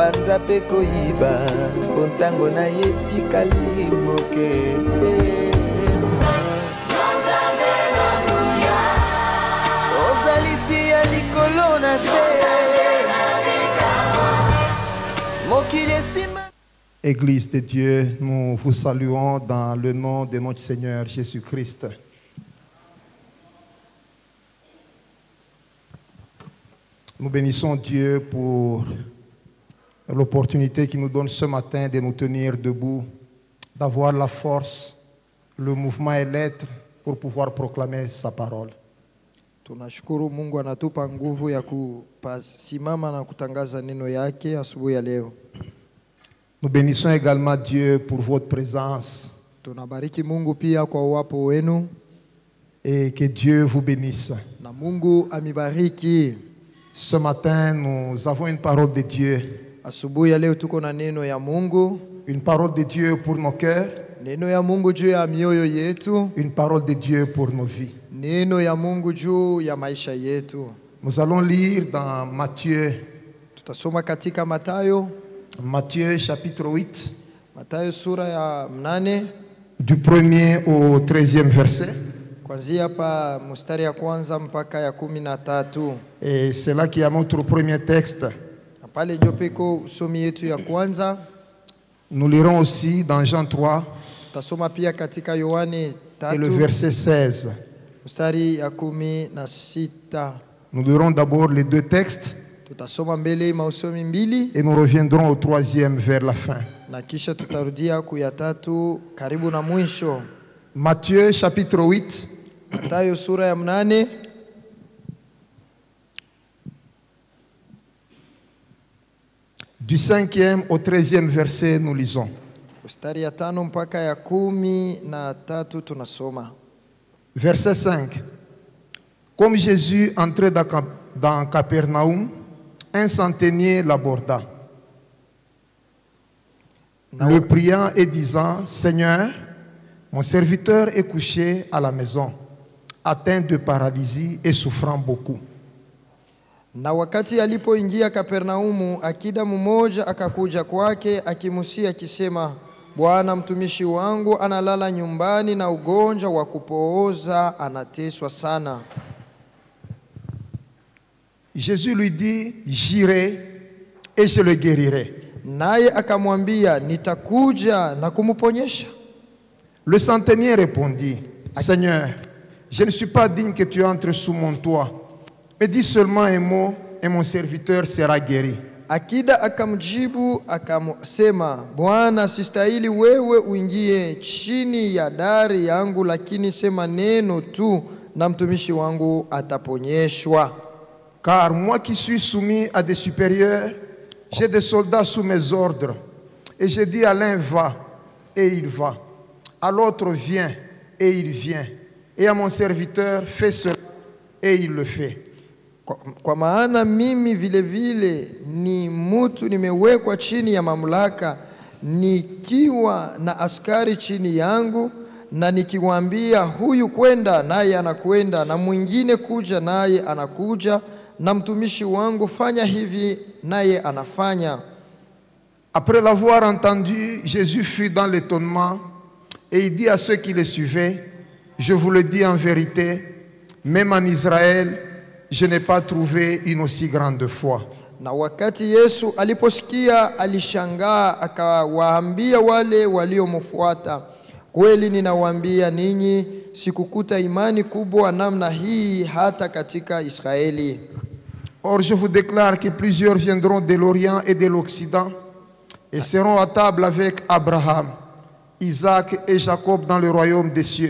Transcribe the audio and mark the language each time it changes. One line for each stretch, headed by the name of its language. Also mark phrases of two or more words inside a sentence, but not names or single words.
Lingala: aza pe koyiba mpo ntango na ye tikali moke. Ozalisi ya likolo na se mokili esima.
French: Église de Dieu, nous vous saluons dans le nom de notre Seigneur Jésus-Christ. Nous bénissons Dieu pour l'opportunité qu'il nous donne ce matin de nous tenir debout, d'avoir la force, le mouvement et l'être pour pouvoir proclamer sa parole.
Swahili: Tunashukuru Mungu anatupa nguvu ya kusimama na kutangaza neno yake asubuhi ya leo.
French: Nous bénissons également Dieu pour votre présence.
Swahili: Tunabariki Mungu pia kwa uwapo wenu.
French: Et que Dieu vous bénisse.
Swahili: Na Mungu amibariki.
French: Ce matin, nous avons une parole de Dieu.
Swahili: Asubuhi ya leo tuko na neno ya Mungu.
French: Une parole de Dieu pour nos cœurs.
Swahili: Neno ya Mungu juu ya mioyo yetu.
French: Une parole de Dieu pour nos vies.
Swahili: Neno ya Mungu juu ya maisha yetu.
French: Nous allons lire dans Matthieu.
Swahili: Tutasoma katika Mathayo.
French: Matthieu chapitre 8.
Swahili: Mathayo sura ya 8.
French: Du 1er au 13e verset.
Swahili: Kuanzia hapa mstari ya kwanza mpaka ya 13.
French: Et c'est là qu'il y a notre premier texte.
Swahili: Pale ndio peko usomi yetu ya kwanza.
French: Nous lirons aussi dans Jean 3.
Swahili: Tutasoma pia katika Yohane 3.
French: Et le verset 16.
Swahili: Mstari ya 16.
French: Nous lirons d'abord les deux textes.
Swahili: Tutasoma mbele mausomi mbili.
French: Et nous reviendrons au troisième vers la fin.
Swahili: Na kisha tutarudia kuya tatu karibu na mwisho.
French: Matthieu chapitre 8.
Swahili: Mathayo sura ya 8.
French: Du 5e au 13e verset, nous lisons.
Swahili: Mstari ya 5 mpaka ya 13 tunasoma.
French: Verset 5. Comme Jésus entrait dans Capernaum, un centenier l'aborda, le priant et disant, Seigneur, mon serviteur est couché à la maison, atteint de paralysie et souffrant beaucoup.
Swahili: Na wakati alipoingia Kapernaumu, akida mmoja akakuja kwake akimusia akisema, Bwana, mtumishi wangu analala nyumbani na ugonjwa wa kupooza, anateswa sana.
French: Jésus lui dit, j'irai et je le guérirai.
Swahili: Naye akamwambia, nitakuja na kumuponyesha.
French: Le centenier répondit, Seigneur, je ne suis pas digne que tu entres sous mon toit, mais dis seulement un mot et mon serviteur sera guéri.
Swahili: Akida akamjibu akamsema, Bwana, sistahili wewe uingie chini ya dari yangu, lakini sema neno tu na mtumishi wangu ataponyeshwa.
French: Car moi qui suis soumis à des supérieurs, j'ai des soldats sous mes ordres. Et je dis à l'un va, et il va. À l'autre viens, et il vient. Et à mon serviteur fais cela, et il le fait.
Swahili: Kwa maana mimi vile vile ni mtu nimewekwa chini ya mamlaka, nikiwa na askari chini yangu, na nikiwaambia huyu kwenda naye anakwenda, na mwingine kuja naye anakuja, na mtumishi wangu fanya hivi naye anafanya.
French: Après l'avoir entendu, Jésus fut dans l'étonnement et il dit à ceux qui le suivaient, je vous le dis en vérité, même en Israël, je n'ai pas trouvé une aussi grande foi.
Swahili: Na wakati Yesu aliposikia alishangaa, akawaambia wale waliomfuata, kweli ninawaambia ninyi, sikukuta imani kubwa namna hii hata katika Israeli.
French: Or je vous déclare que plusieurs viendront de l'Orient et de l'Occident et seront à table avec Abraham, Isaac et Jacob dans le royaume des cieux.